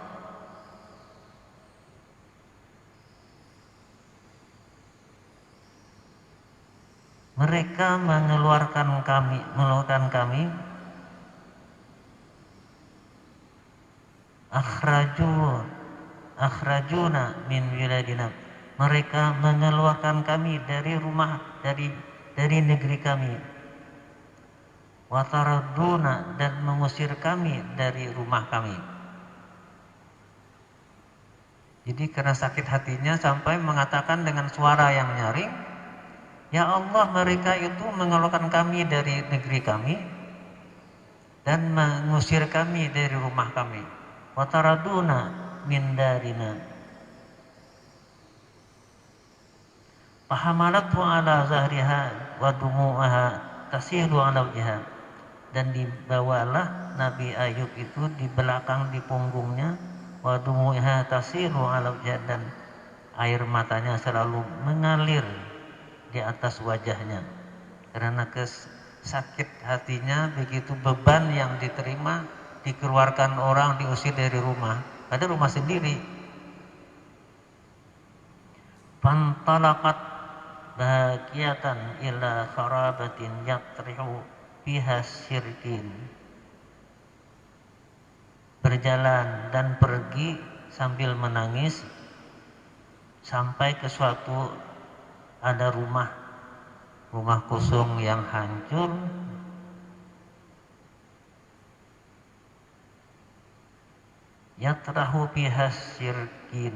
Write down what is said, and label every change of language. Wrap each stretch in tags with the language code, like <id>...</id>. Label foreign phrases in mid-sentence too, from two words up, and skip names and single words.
<id>mereka mengeluarkan kami,</id> <ar>أخرجونا من ولادنا,</ar> <id>mereka mengeluarkan kami dari rumah, dari negeri kami, wataraduna, dan mengusir kami dari rumah kami. Jadi karena sakit hatinya sampai mengatakan dengan suara yang nyaring, ya Allah, mereka itu mengeluarkan kami dari negeri kami dan mengusir kami dari rumah kami.</id> <ar>وطردونا من دارنا. فحملته على ظهرها ودموعها تسيل على وجهها.</ar> <id>Dan dibawalah Nabi Ayub itu di belakang, di punggungnya,</id> <ar>ودموعها تسيل على وجهها,</ar> <id>dan air matanya selalu mengalir di atas wajahnya karena sakit hatinya. Begitu beban yang diterima, dikeluarkan orang, diusir dari rumah, ada rumah sendiri.</id> <ar>فانطلقت باكية إلى خرابة يطرح فيها شركين.</ar> <id>Berjalan dan pergi sambil menangis sampai ke suatu ada rumah kosong yang hancur.</id> <ar>يطرح فيها شركين.</ar>